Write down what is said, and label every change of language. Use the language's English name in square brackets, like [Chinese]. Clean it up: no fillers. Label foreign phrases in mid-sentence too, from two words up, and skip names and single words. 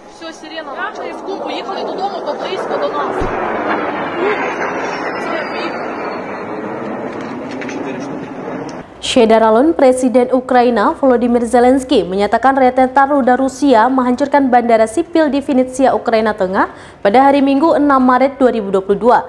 [Ukrainian] Все, сирена наша, і в поїхали додому, бо близько до нас. [Indonesian] Syederalun, Presiden Ukraina Volodymyr Zelensky menyatakan rentetan rudal Rusia menghancurkan bandara sipil di Vinnytsia, Ukraina Tengah pada hari Minggu 6 Maret 2022.